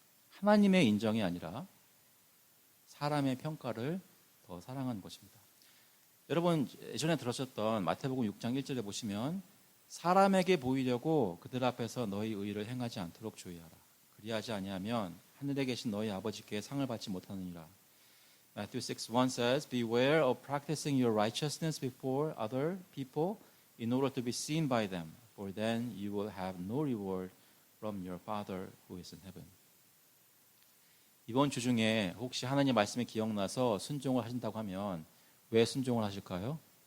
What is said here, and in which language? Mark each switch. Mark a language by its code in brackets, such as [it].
[ko] 하나님의 인정이 아니라 사람의 평가를 더 사랑하는 것입니다. 여러분 예전에 들으셨던 마태복음 6장 1절에 보시면 사람에게 보이려고 그들 앞에서 너희 의를 행하지 않도록 주의하라. 그리하지 아니하면 하늘에 계신 너희 아버지께 상을 받지 못하느니라. [en] Matthew 6:1 says, Beware of practicing your righteousness before other people in order to be seen by them, for then you will have no reward from your Father who is in heaven. [ko] 이번 주 중에 혹시 하나님 말씀이 기억나서 순종을 하신다고 하면 왜 순종을 하실까요?